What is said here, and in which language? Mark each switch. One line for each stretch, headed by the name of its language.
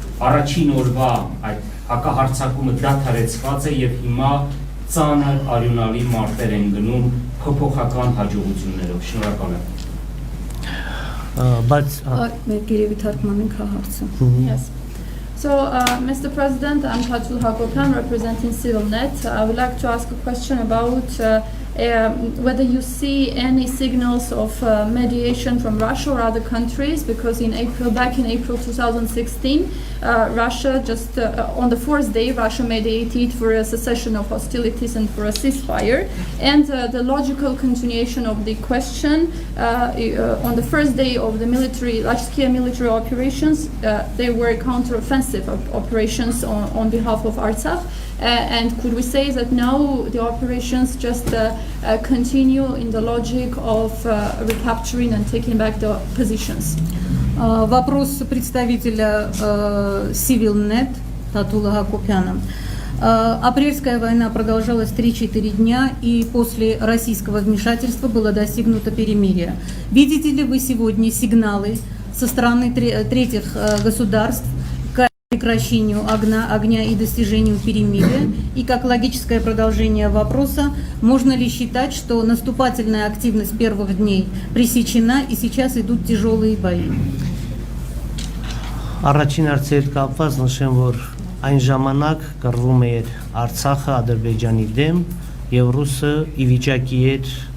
Armenian: առաջին օրվա այդ հակահարձակումը դադարեցված է եւ հիմա ծանր արյունալի մարտեր են գնում փոփոխական հաջողություններով։ Շնորհակալ եմ։ Բայց Գերեւի թարգմանենք հարցը։
English: Yes. So, Mr. President, I'm Patul Hakopan, representing CivilNet. I would like to ask a question about whether you see any signals of mediation from Russia or other countries, because back in April 2016, Russia just on the 4th day, Russia mediated for a cessation of hostilities and for a ceasefire. And the logical continuation of the question, on the first day of the large-scale military operations, there were counter-offensive operations on behalf of Artsakh. And could we say that now the operations just continue in the logic of recapturing and taking back the positions?
Russian: Вопрос представителя CivilNet Татула Хакопяна. Апрельская война продолжалась 3-4 дня, и после российского вмешательства было достигнуто перемирие. Видите ли вы сегодня сигналы со стороны третьих государств к прекращению огня и достижению перемирия? И как логическое продолжение вопроса, можно ли считать, что наступательная активность первых дней пресечена и сейчас идут тяжелые бои?
Armenian: Առաջին հարցերդ կապված նշեմ, որ այն ժամանակ կռվում էր Արցախը Ադրբեջանի դեմ եւ ռուսը ի վիճակի էր